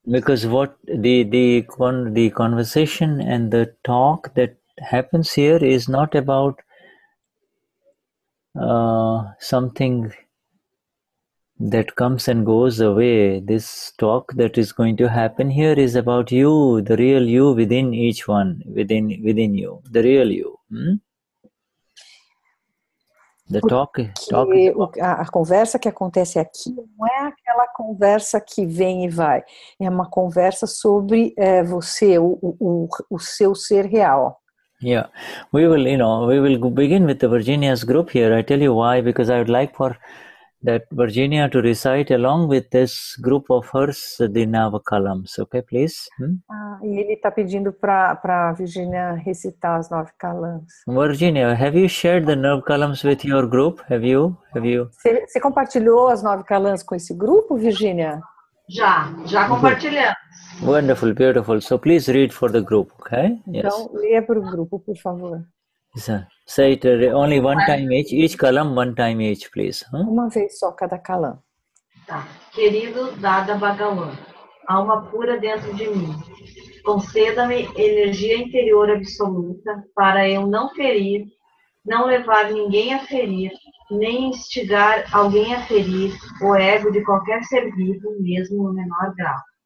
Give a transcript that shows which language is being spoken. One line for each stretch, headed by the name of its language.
English: Because what the conversation and the talk that happens here is not about something that comes and goes away. This talk that is going to happen here is about you, the real you within each one, within you, the real you. The talk
Portuguese: a conversa que acontece aqui não é aquela conversa que vem e vai. É uma conversa sobre você, o seu ser real.
English: Yeah, we will begin with the Virginia's group here. I tell you why, because I would like for that Virginia to recite along with this group of hers the Navakalam's. Okay, please.
Portuguese: E ele está pedindo para Virginia recitar as 9 calams.
English: Virginia, have you shared the Navakalam's with your group? Have you?
Portuguese: Você compartilhou as 9 calams com esse grupo, Virginia? Já compartilhamos.
English: Wonderful, beautiful. So please read for the group, okay? Yes.
Portuguese: Então, leia para o grupo, por favor.
English: Say it only one time each column, one time each, please.
Portuguese: Uma vez só cada calam. Tá. Querido Dada Bhagawan, alma pura dentro de mim, conceda-me energia interior absoluta para eu não ferir, não levar ninguém a ferir, nem instigar alguém a ferir o ego de qualquer ser vivo, mesmo no menor grau.